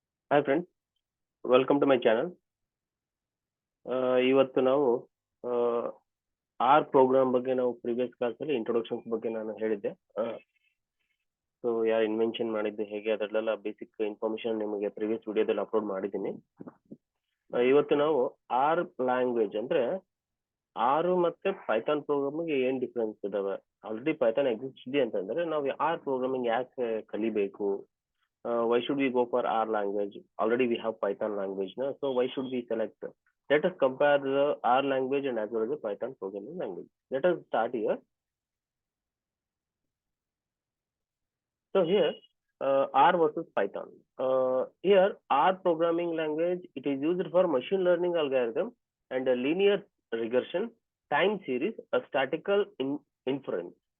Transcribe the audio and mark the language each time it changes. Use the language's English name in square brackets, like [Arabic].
[English] Hi friends, welcome to my channel. [Kannada] ಇವತ್ತು ನಾವು R program ಬಗ್ಗೆ ನಾವು ಪ್ರೀವಿಯಸ್ ಕ್ಲಾಸ್ ಅಲ್ಲಿ ಇಂಟ್ರೊಡಕ್ಷನ್ಸ್ ಬಗ್ಗೆ ನಾನು ಹೇಳಿದ್ದೆ. ಸೊ ಯಾರು ಇನ್ವೆನ್ಷನ್ ಮಾಡಿದ್ದು ಹೇಗೆ ಅದರಲ್ಲೆಲ್ಲ ಬೇಸಿಕ್ ಇನ್ಫಾರ್ಮೇಶನ್ ನಿಮಗೆ ಪ್ರೀವಿಯಸ್ ವಿಡಿಯೋದಲ್ಲಿ ಅಪ್ಲೋಡ್ ಮಾಡಿದ್ದೀನಿ. ಇವತ್ತು ನಾವು ಆರ್ ಲ್ಯಾಂಗ್ವೇಜ್ ಅಂದ್ರೆ ಆರ್ ಮತ್ತೆ ಪೈಥಾನ್ ಪ್ರೋಗ್ರಾಮಿಗೆ ಏನ್ ಡಿಫ್ರೆನ್ಸ್ ಇದಾವೆ, ಆಲ್ರೆಡಿ ಪೈಥಾನ್ ಎಕ್ಸಿಸ್ಟ್ ಇದೆ ಅಂತಂದ್ರೆ ನಾವು ಆರ್ ಪ್ರೋಗ್ರಾಮಿಂಗ್ ಯಾಕೆ ಕಲಿಬೇಕು, [English] why should we go for R language? Already we have Python language now, so why should we select? Let us compare the R language and as well as the Python programming language. Let us start here. So here R versus Python. Here R programming language, it is used for machine learning algorithm and a linear regression, time series, a statistical inference.